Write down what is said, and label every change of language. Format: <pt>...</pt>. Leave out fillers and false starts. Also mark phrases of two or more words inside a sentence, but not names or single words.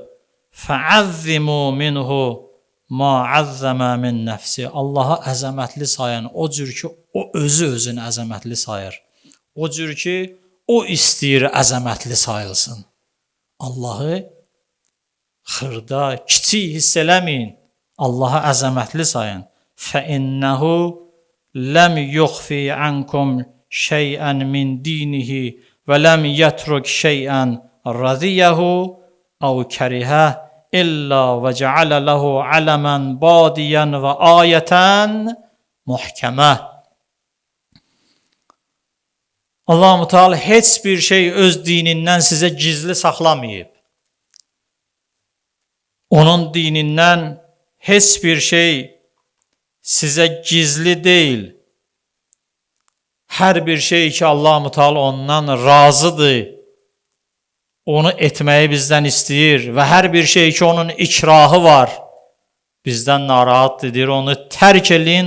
<ar>فعظموا منه ما عظم من نفسه.</ar> <az>Allaha əzəmətli sayən o cür ki, o özünü əzəmətli sayır. O cür ki, o istəyir əzəmətli sayılsın. Allahı xırda, kiçik hiss eləməyin. Allaha əzəmətli sayın.</az> <ar>فَإِنَّهُ لَمْ يُخْفِي عَنْكُمْ شَيْئًا مِنْ دِينِهِ وَلَمْ يَتْرُكْ شَيْئًا رَضِيَهُ أَوْ كَرِهَهُ إِلَّا وَجَعَلَ لَهُ عَلَمًا بَادِيًا وَآيَةً مُحْكَمَةً.</ar> <az>Allah-u Teala heç bir şey öz dinindən sizə gizli saxlamayıb. Onun dinindən heç bir şey sizə gizli deyil. Hər bir şey ki, Allah-u Teala ondan razıdır, onu etməyi bizdən istəyir və hər bir şey ki, onun ikrahı var, bizdən narahatdır, onu tərk eləyin.</az>